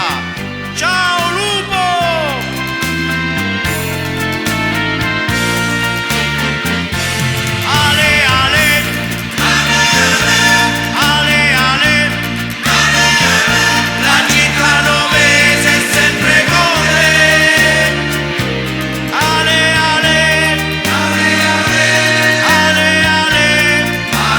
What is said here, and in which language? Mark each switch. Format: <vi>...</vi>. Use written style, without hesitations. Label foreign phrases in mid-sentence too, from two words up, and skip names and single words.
<it>Ciao lupo! Ale ale, ale ale, la città novese è sempre con te. Ale ale, ale ale, ale ale,</it>